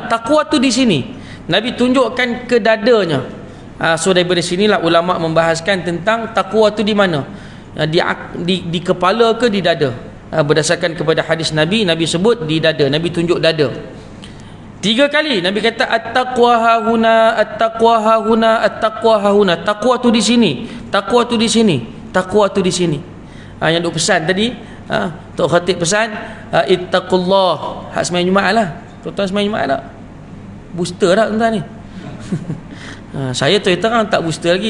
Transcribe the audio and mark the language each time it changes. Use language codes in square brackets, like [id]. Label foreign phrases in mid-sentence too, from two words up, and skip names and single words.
[ms] Taqwa tu di sini. Nabi tunjukkan ke dadanya. So daripada sinilah ulama membahaskan tentang taqwa tu di mana. Di kepala ke di dada. Berdasarkan kepada hadis Nabi sebut di dada. Nabi tunjuk dada 3 kali. Nabi kata [ar] التقوى هاهنا التقوى هاهنا, التقوى هاهنا. [ms] Taqwa tu di sini, taqwa tu di sini, taqwa tu di sini. Yang duk pesan tadi, Tok Khatib pesan ittaqullah. Hak sembahyang Jumaat lah. Tuan-tuan sembahyang Jumaat tak? Booster tak tuan-tuan ni? Saya terang tak booster lagi.